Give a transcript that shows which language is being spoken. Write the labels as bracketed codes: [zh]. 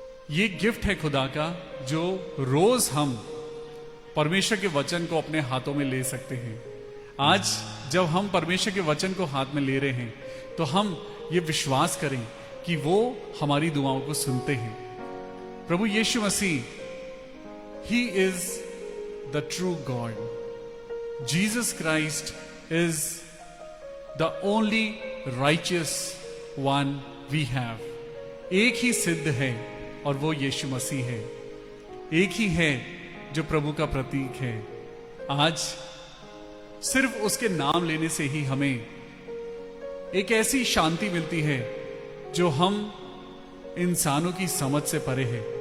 [hi] ये गिफ्ट है खुदा का, जो रोज हम परमेश्वर के वचन को अपने हाथों में ले सकते हैं। आज जब हम परमेश्वर के वचन को हाथ में ले रहे हैं तो हम ये विश्वास करें कि वो हमारी दुआओं को सुनते हैं। [en] प्रभु Yeshu Masih, He is the true God. Jesus Christ is the only righteous one we have. [hi] एक ही सिद्ध है और वो यीशु मसीह है। एक ही है जो प्रभु का प्रतीक है। आज सिर्फ उसके नाम लेने से ही हमें एक ऐसी शांति मिलती है जो हम इंसानों की समझ से परे है।